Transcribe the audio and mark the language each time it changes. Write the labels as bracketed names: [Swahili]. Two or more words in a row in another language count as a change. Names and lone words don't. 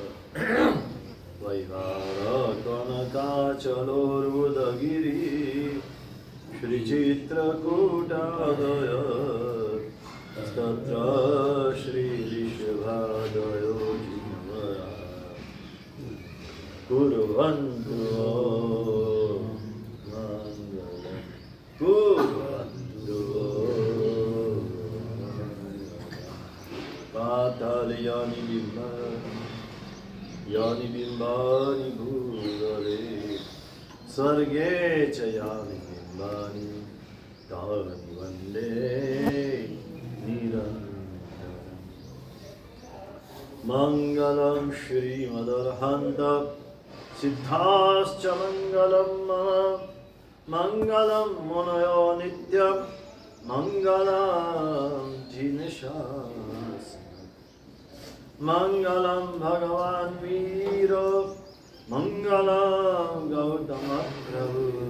[Sanskrit] वैहारकनकाचलोर्वुदगिरी श्रीचित्रकूटादय तत्र श्रीरिषभादयो जिन्वरा कुर्वन्तु मंगलं कुर्वन्तु पातालयानि बिंब यानि बिम्बानि भूतले स्वर्गे च यानि बिम्बानि तानि वन्दे निरन्तरम् मङ्गलं श्रीमदर्हन्त सिद्धाश्च मङ्गलं मम मङ्गलं मुनयो नित्यं मङ्गलं जिनशास् मंगलम भगवान वीरो मंगलम गौतम प्रभु